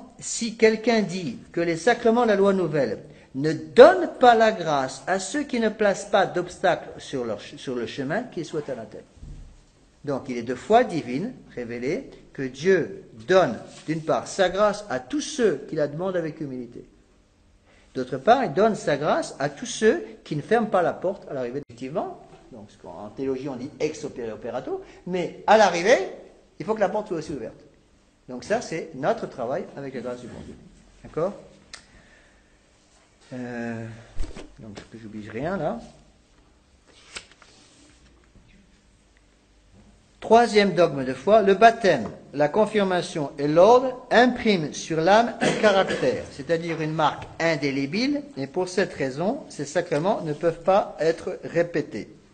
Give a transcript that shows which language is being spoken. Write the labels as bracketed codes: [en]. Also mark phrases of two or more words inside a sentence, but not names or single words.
[fr] Si quelqu'un dit que les sacrements de la loi nouvelle ne donnent pas la grâce à ceux qui ne placent pas d'obstacles sur le chemin, qu'ils soient anathèmes. Donc il est de foi divine, révélé, que Dieu donne d'une part sa grâce à tous ceux qui la demandent avec humilité. D'autre part, il donne sa grâce à tous ceux qui ne ferment pas la porte à l'arrivée. Effectivement, donc en théologie on dit [la] ex opere operato, [fr] mais à l'arrivée, il faut que la porte soit aussi ouverte. Donc ça, c'est notre travail avec la grâce du bon Dieu. D'accord? Donc que j'oublie rien là. Troisième dogme de foi, le baptême, la confirmation et l'ordre impriment sur l'âme un caractère, c'est-à-dire une marque indélébile, et pour cette raison, ces sacrements ne peuvent pas être répétés.